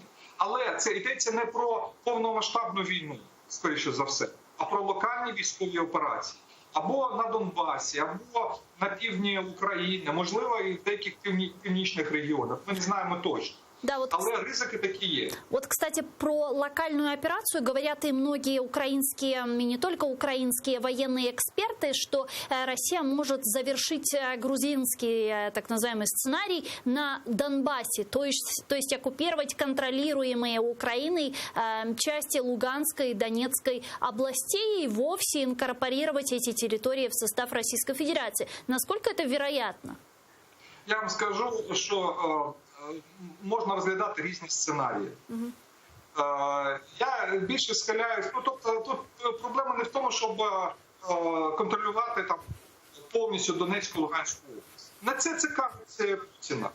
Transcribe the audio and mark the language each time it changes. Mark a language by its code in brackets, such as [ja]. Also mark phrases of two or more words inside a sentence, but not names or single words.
[uk] Але це йдеться не про повномасштабну війну, скоріше за все, а про локальні військові операції. Або на Донбасі, або на півдні України, можливо, і в деяких північних регіонах. Ми не знаємо точно. [ru] Да, вот, [uk] але ризики такі є. [ru] Вот, кстати, про локальную операцию говорят и многие украинские, и не только украинские военные эксперты, что Россия может завершить грузинский так называемый сценарий на Донбассе, то есть оккупировать контролируемые Украиной части Луганской и Донецкой областей и вовсе инкорпорировать эти территории в состав Российской Федерации. Насколько это вероятно? [uk] Я вам скажу, що можна розглядати різні сценарії. Я більше схиляюсь, тобто тут проблема не в тому, щоб контролювати там повністю Донецьку, Луганську область. Не це цікавить Путіна.